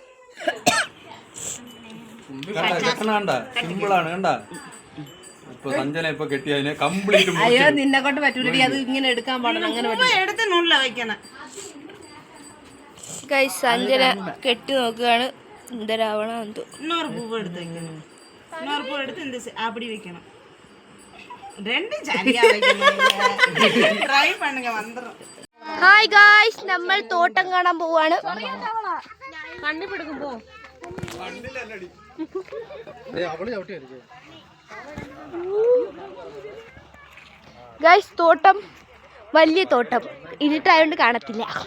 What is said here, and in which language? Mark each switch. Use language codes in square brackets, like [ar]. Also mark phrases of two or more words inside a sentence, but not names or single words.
[ml] അയ്യോ നിന്നെ കൊണ്ട് പറ്റൂലടി, അത് ഇങ്ങനെ എടുക്കാൻ പാടില്ല. അങ്ങനെ ഗൈസ് സഞ്ജന കെട്ടി നോക്കുകയാണ്. എന്തരാവണം എന്തോ. [ta] இன்னொரு பூவை எடுத்து வைக்கணும். இன்னொரு பூ எடுத்து இந்த அப்படி வைக்கணும். ரெண்டு சரியா வைக்கணும். ட்ரை பண்ணுங்க வந்துரும். [en] hi guys, [ml] നമ്മൾ തോട്ടം കാണാൻ പോവാണ്. കണ്ണിപ്പിടുക്കും പോ. ഗായ്സ് തോട്ടം വലിയ തോട്ടം, ഇരുട്ടായോണ്ട് കാണത്തില്ല.